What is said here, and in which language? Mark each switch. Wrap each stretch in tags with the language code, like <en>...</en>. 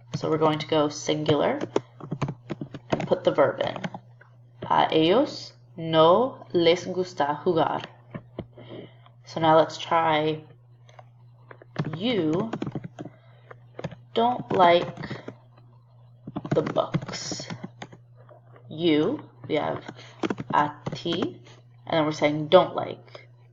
<en>So we're going to go singular and put the verb in.</en> <es>A ellos no les gusta jugar.</es> <en>So now let's try you don't like the books. You, we have a ti, and then we're saying don't like.</en>